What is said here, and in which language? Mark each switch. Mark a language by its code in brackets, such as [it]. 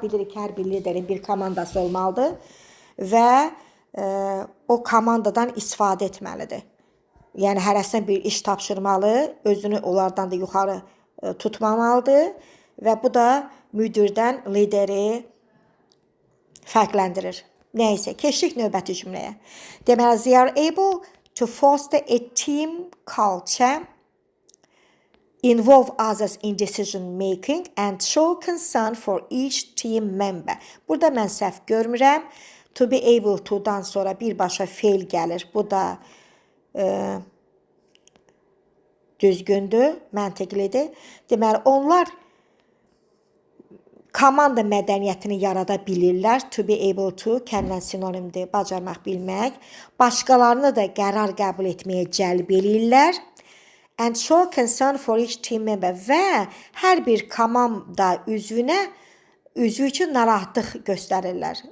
[az] Bilirik ki, hər bir liderin bir komandası olmalıdır və o komandadan istifadə etməlidir. Yəni, hərəsinə bir iş tapşırmalı, özünü onlardan da yuxarı tutmamalıdır və bu da müdirdən lideri fərqləndirir. Nəysə, keçdik növbəti cümləyə. [en] Deməli, they are able to foster a team culture, involve others in decision making and show concern for each team member. [az] Burada mən səhv görmürəm. To be able to'dan sonra birbaşa feil gəlir. Bu da düzgündür, məntiqlidir. Deməli, onlar komanda mədəniyyətini yarada bilirlər. To be able to kəndən sinonimdir, bacarmaq, bilmək. Başqalarını da qərar qəbul etməyə cəlb eləyirlər. [en] And show concern for each team member [az] və hər bir komanda üzvü üçün narahatlıq göstərirlər.